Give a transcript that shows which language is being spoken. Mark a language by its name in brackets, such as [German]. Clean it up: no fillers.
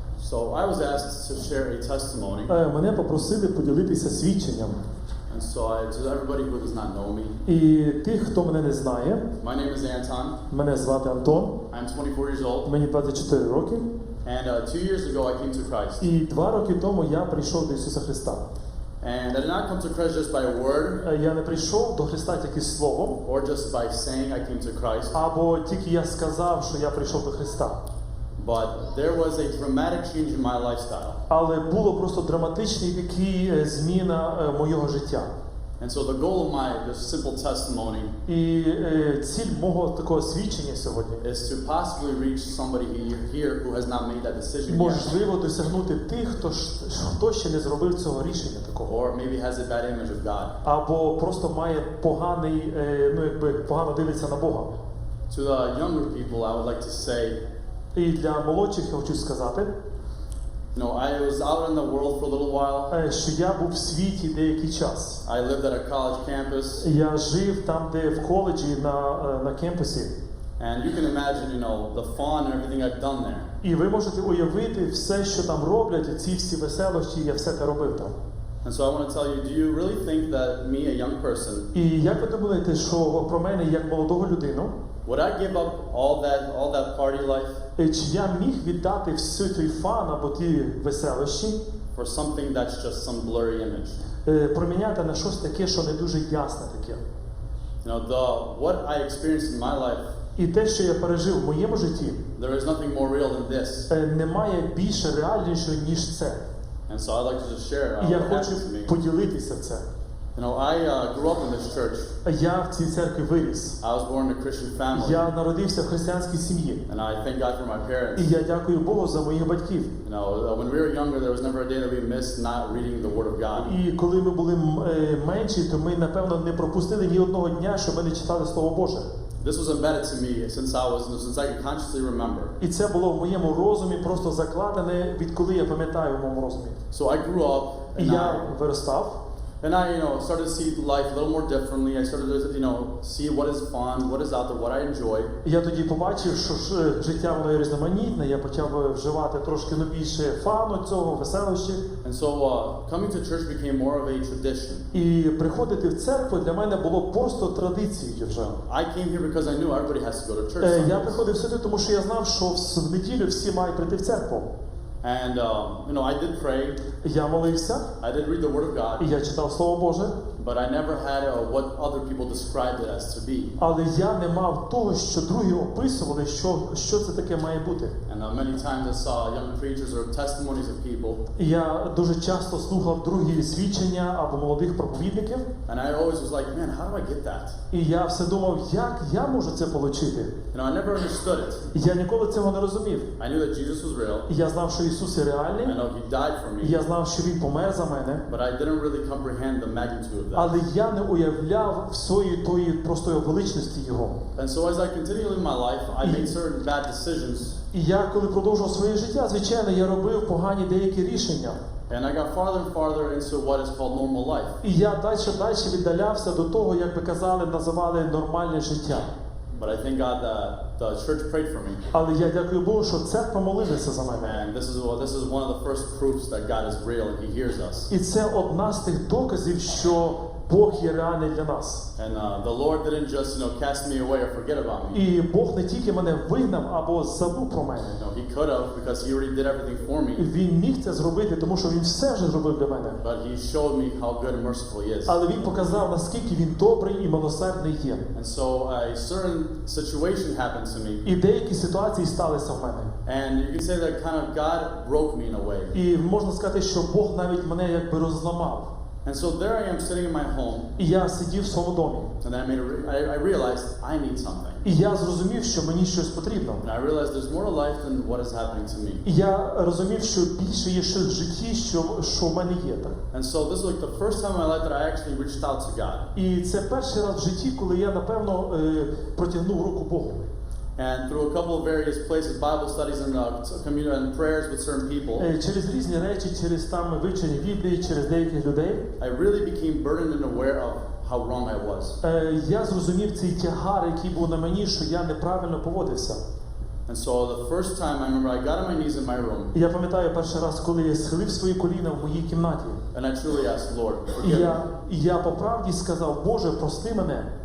[English] So I was asked to share a testimony, [Ukrainian] Мене попросили поділитися свідченням. [English] and so to everybody who does not know me, [Ukrainian] І тих, хто мене не знає, [English] my name is Anton. [Ukrainian] мене звати Антон, [English] I'm 24 years old, [Ukrainian] мені 24 роки. [English] and 2 years ago I came to Christ. [Ukrainian] І 2 роки тому я прийшов до Ісуса Христа. [English] And I did not come to Christ just by a word, [Ukrainian] Я не прийшов до Христа тільки словом, [English] or just by saying I came to Christ, [Ukrainian] або тільки я сказав, що я прийшов до Христа. [English] but there was a dramatic change in my lifestyle. [Ukrainian] Але було просто драматичний такий зміна моєго життя. [English] And so the goal of my this simple testimony [Ukrainian] І ціль мого такого свідчення сьогодні [English] is to possibly reach somebody here who has not made that decision yet, [Ukrainian] можливо досягнути тих, хто ще не зробив цього рішення такого. [English] or maybe has a bad image of God. [Ukrainian] Або просто має поганий, погано дивиться на Бога. [English] To the younger people, I would like to say, [Ukrainian] І для молодших я хочу сказати, [English] I was out in the world for a little while. [Ukrainian] що я був в світі деякий час. [English] I lived at a college campus, [Ukrainian] Я жив там, де в коледжі на кемпусі. [English] and you can imagine, the fun and everything I've done there. [Ukrainian] І ви можете уявити все, що там роблять, ці всі веселощі, я все те робив там. [English] And so I want to tell you, do you really think that me, a young person, [Ukrainian] І як ви думаєте, що про мене, як молодого людину, [English] would I give up all that party life [Ukrainian] чи я міг віддати всю той фан або ті веселощі, [English] for something that's just some blurry image? [Ukrainian] проміняти на щось таке, що не дуже ясне таке? [English] What I experienced in my life, [Ukrainian] І те, що я пережив в моєму житті, [English] there is nothing more real than this. [Ukrainian] немає більше реальнішого, ніж це. [English] And so I'd like to just share [Ukrainian] І я [English] what [Ukrainian] хочу [English] happened to me. [Ukrainian] поділитися це. [English] I grew up in this church. [Ukrainian] Я в цій церкві виріс. [English] I was born in a Christian family, [Ukrainian] Я народився в християнській сім'ї. [English] and I thank God for my parents. [Ukrainian] І я дякую Богу за моїх батьків. [English] When we were younger, there was never a day that we missed not reading the Word of God. [Ukrainian] І коли ми були менші, то ми, напевно, не пропустили ні одного дня, що ми не читали Слово Боже. [English] This was embedded to me since I could consciously remember. [Ukrainian] І це було в моєму розумі просто закладене, відколи я пам'ятаю в моєму розумі. [English] So I grew up, [Ukrainian] І [English] and [Ukrainian] я виростав. [English] I started to see life a little more differently. I started to, see what is fun, what is out there, what I enjoy. [Ukrainian] І я тоді побачив, що життя воно є різноманітне, я почав вживати трошки більше фану цього, веселощів. [English] And so coming to church became more of a tradition. [Ukrainian] І приходити в церкву для мене було просто традицією вже. [English] I came here because I knew everybody has to go to church. [Ukrainian] Я [English] Sundays. [Ukrainian] приходив сюди, тому що я знав, що в неділю всі мають прийти в церкву. [English] And I did pray, [Ukrainian] Я молився, [English] I did read the Word of God, [Ukrainian] і я читав Слово Боже, [English] but I never had what other people described it as to be. [Ukrainian] але я не мав того, що другі описували, що це таке має бути. [English] And many times I saw young preachers or testimonies of people, [Ukrainian] І я дуже часто слухав другі свідчення або молодих проповідників, [English] and I always was like, man, how do I get that? [Ukrainian] і я все думав, як я можу це отримати. [English] I never understood it. [Ukrainian] І я ніколи цього не розумів. [English] I knew that Jesus was real. [Ukrainian] І я знав, що Ісус є реальний, [English] I know He died for [Ukrainian] і [English] me, [Ukrainian] я знав, що Він помер за мене, [English] but I didn't really comprehend the magnitude of that. [Ukrainian] але я не уявляв всієї тої простої величності Його. [English] And so as I continued in my life, I made certain bad decisions, [Ukrainian] І я, коли продовжував своє життя, звичайно, я робив погані деякі рішення. [English] and I got farther and farther into what is called normal life. [Ukrainian] І я далі віддалявся до того, як би казали, називали нормальне життя. [English] But I thank God that the church prayed for me. [Ukrainian] Але я дякую Богу, що церква молилася за мене. [English] And this is one of the first proofs that God is real and He hears us. [Ukrainian] І це одна з тих доказів, що Бог є реальний для нас. [English] And the Lord didn't just cast me away or forget about me. [Ukrainian] І Бог не тільки мене вигнав або забув про мене. [English] He could have, because He already did everything for me. [Ukrainian] Він міг це зробити, тому що він все вже зробив для мене. [English] But He showed me how good and merciful He is. [Ukrainian] Але він показав, наскільки він добрий і милосердний є. [English] And so a certain situation happened to me. [Ukrainian] І деякі ситуації сталися в мене. [English] And you can say that kind of God broke me in a way. [Ukrainian] І можна сказати, що Бог навіть мене якби розламав. [English] And so there I am sitting in my home, [Ukrainian] І я сидів в своєму домі. [English] and then I realized I need something. [Ukrainian] І я зрозумів, що мені щось потрібно. [English] And I realized there's more to life than what is happening to me. [Ukrainian] І я розумів, що більше є щось в житті, що в мене є. Так. [English] And so this was like the first time in my life that I actually reached out to God. [Ukrainian] І це перший раз в житті, коли я, напевно, протягнув руку Богу. [English] And through a couple of various places, Bible studies and prayers with certain people, [Ukrainian] Через різні речі, через там вивчення Біблії, через деяких людей, [English] I really became burdened and aware of how wrong I was. [Ukrainian] Я зрозумів цей тягар, який був на мені, що я неправильно поводився. [English] And so the first time I remember I got on my knees in my room [Ukrainian] І я пам'ятаю перший раз, коли я схилив свої коліна в моїй кімнаті. [English] and I truly asked, Lord, [Ukrainian] І [English] forgive me. [Ukrainian] я по правді сказав: Боже, прости мене.